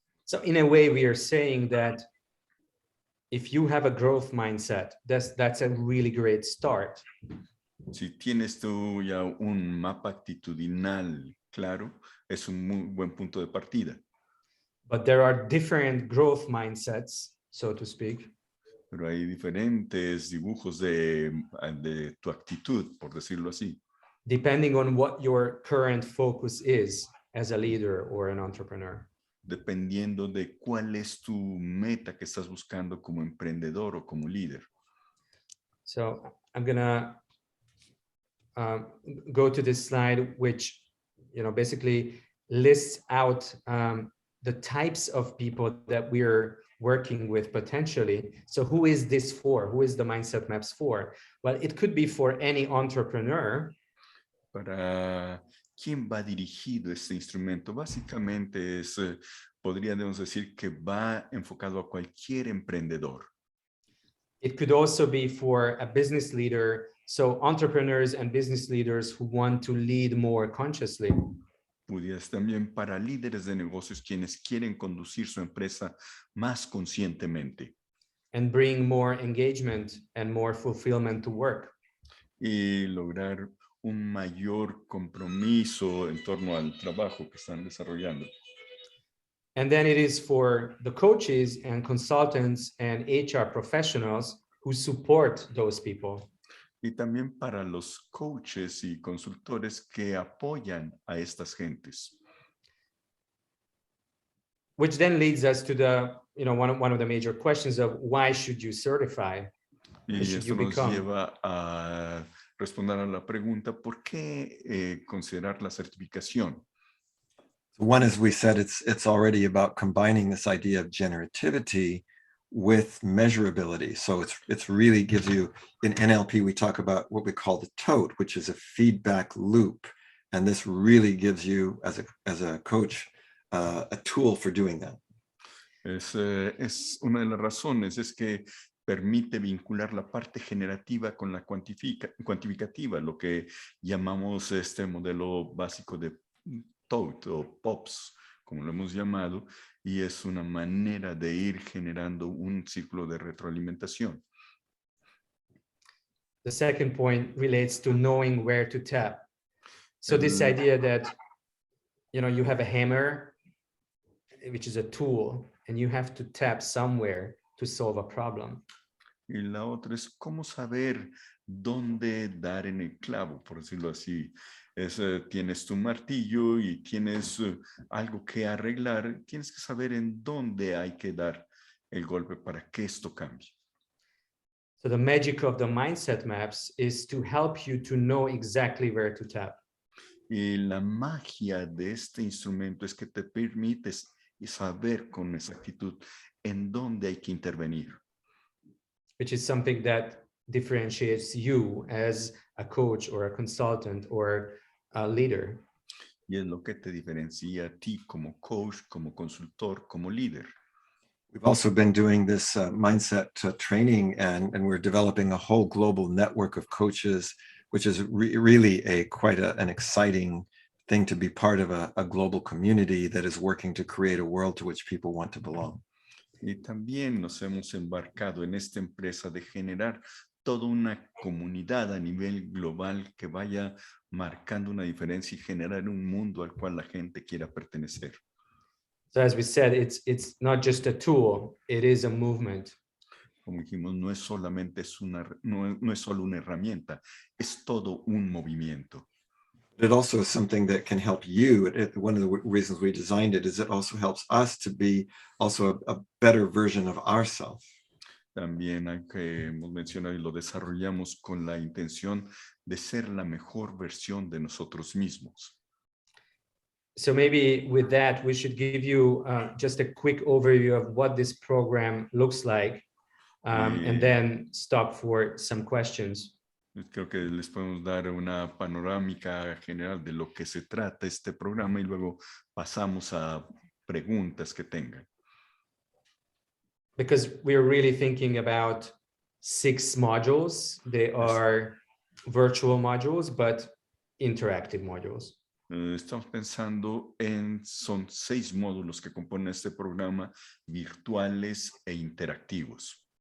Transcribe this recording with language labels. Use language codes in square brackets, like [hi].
[en] So in a way, we are saying that if you have a growth mindset, that's a really great start. [es] Si tienes tú ya un mapa actitudinal claro, es un muy buen punto de partida. [en] But there are different growth mindsets, so to speak. [es] Pero hay diferentes dibujos de tu actitud, por decirlo así. [en] Depending on what your current focus is as a leader or an entrepreneur. [es] Dependiendo de cuál es tu meta que estás buscando como emprendedor o como líder. [en] So I'm gonna go to this slide, which basically lists out the types of people that we're working with potentially. So who is this for? Who is the Mindset Maps for? Well, it could be for any entrepreneur. [es] Para quién va dirigido este instrumento, básicamente podríamos decir que va enfocado a cualquier emprendedor. [en] It could also be for a business leader. So entrepreneurs and business leaders who want to lead more consciously. [es] Pudiera también para líderes de negocios quienes quieren conducir su empresa más conscientemente. [en] And bring more engagement and more fulfillment to work. [es] Y lograr un mayor compromiso en torno al trabajo que están desarrollando. [en] And then it is for the coaches and consultants and HR professionals who support those people. [es] Y también para los coaches y consultores que apoyan a estas gentes. [en] Which then leads us to the, one of the major questions of why should you certify? [es] Y esto nos lleva a responder a la pregunta, ¿por qué considerar la certificación? [en] One, as we said, it's already about combining this idea of generativity with measurability. So it's really gives you, in NLP, we talk about what we call the tote, which is a feedback loop. And this really gives you, as a coach, a tool for doing that. [es] Es una de las razones, es que permite vincular la parte generativa con la cuantificativa, lo que llamamos este modelo básico de tote o POPs, como lo hemos llamado, y es una manera de ir generando un ciclo de retroalimentación. [en] The second point relates to knowing where to tap. So this idea that, you have a hammer, which is a tool, and you have to tap somewhere to solve a problem. [es] Y la otra es cómo saber dónde dar en el clavo, por decirlo así. Tienes tu martillo y tienes algo que arreglar, tienes que saber en dónde hay que dar el golpe para que esto cambie. [en] So the magic of the mindset maps is to help you to know exactly where to tap. [es] Y la magia de este instrumento es que te permites saber con exactitud en dónde hay que intervenir. [en] Which is something that differentiates you as a coach or a consultant or a leader. [es] Y es lo que te diferencia a ti como coach, como consultor, como líder. [en] We've also been doing this mindset training, and we're developing a whole global network of coaches, which is really quite an exciting thing to be part of a global community that is working to create a world to which people want to belong. [es] Y también nos hemos embarcado en esta empresa de generar toda una comunidad a nivel global que vaya marcando una diferencia y generar un mundo al cual la gente quiera pertenecer. [en] So as we said, it's not just a tool, it is a movement. [es] Como dijimos, no es solamente no es solo una herramienta, es todo un movimiento. [en] It also is something that can help you. One of the reasons we designed it is it also helps us to be also a better version of ourselves. [es] También hay que hemos mencionado y lo desarrollamos con la intención de ser la mejor versión de nosotros mismos. [en] So maybe with that, we should give you just a quick overview of what this program looks like, and then stop for some questions. [es] Creo que les podemos dar una panorámica general de lo que se trata este programa y luego pasamos a preguntas que tengan. [en] Because we're really thinking about 6 modules. They are virtual modules, but interactive modules. [es] Estamos pensando son 6 módulos que componen este programa, virtuales e interactivos.